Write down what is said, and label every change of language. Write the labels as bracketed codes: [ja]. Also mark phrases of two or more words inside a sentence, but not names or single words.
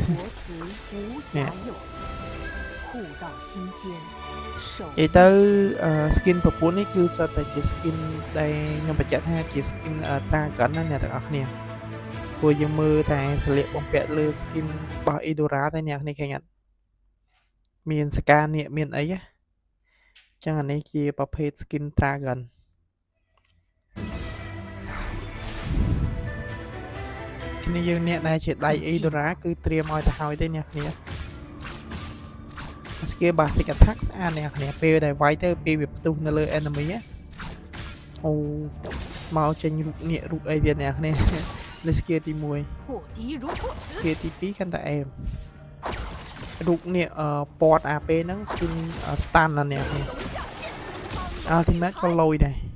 [km] និយាយទៅ skin ប្រពន្ធនេះគឺសុទ្ធតែជា skin ដែលខ្ញុំបញ្ជាក់ថាជា [en] skin Dragon [km] ណាអ្នកទាំងអស់គ្នាព្រោះយើងមើលតែស្លៀកបំពាក់លើ skin របស់ Idora តែអ្នកគ្នាឃើញអត់មានសកានេះមានអីណាចឹងអានេះជាប្រភេទ [en] skin Dragon [km] គ្នាយើងអ្នកដែលជាដៃ Idora គឺត្រៀមឲ្យទៅហើយទេអ្នកគ្នា skill [en] basic attack [km] ស្អាតអ្នកគ្នាពេលដែលវាយទៅពេលវាផ្ទុះនៅលើ enemy អូមកចេញរូបនេះរូបអីទៀតអ្នកគ្នាលើ skill ទី1 skill ទី2កាន់តែអែមរូបនេះពត AP ហ្នឹង [en] skin stun [km] ណាអ្នកគ្នា ultimate ក៏លយដែរ